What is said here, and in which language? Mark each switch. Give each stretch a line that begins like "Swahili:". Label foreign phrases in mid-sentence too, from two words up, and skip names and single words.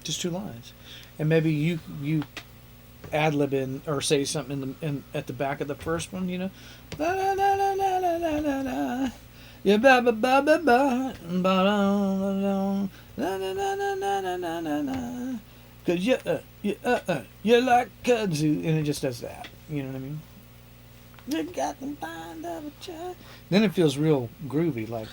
English: Just 2 lines, and maybe you ad lib in or say something at the back of the first one. You know, la la la la la la la la la. Yeah, ba ba ba ba ba ba la la la la la la la la. Cause you're like kudzu, and it just does that. You know what I mean? You got the mind of a child. Then it feels real groovy, like.